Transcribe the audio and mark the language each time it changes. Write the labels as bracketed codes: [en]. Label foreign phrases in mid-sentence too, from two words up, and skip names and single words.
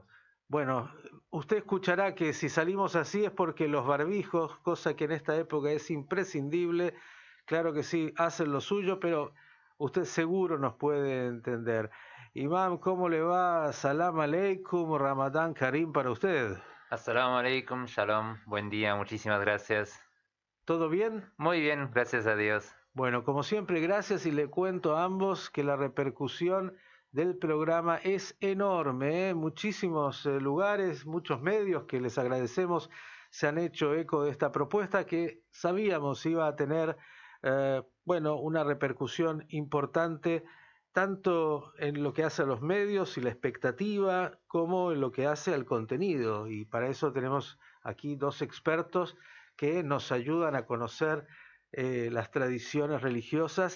[es] Bueno, usted escuchará que si salimos así es porque los barbijos, cosa que en esta época es imprescindible, claro que sí, hacen lo suyo, pero usted seguro nos puede entender. Imam, ¿cómo le va? [ar] سلام عليكم، رمضان كريم [es] para usted. [ar] السلام عليكم, [es] shalom, buen día, muchísimas gracias. ¿Todo bien? Muy bien, gracias a Dios. Bueno, como siempre, gracias, y le cuento a ambos que la repercusión del programa es enorme, ¿eh? Muchísimos lugares, muchos medios que les agradecemos se han hecho eco de esta propuesta que sabíamos iba a tener una repercusión importante tanto en lo que hace a los medios y la expectativa como en lo que hace al contenido, y para eso tenemos aquí dos expertos que nos ayudan a conocer las tradiciones religiosas.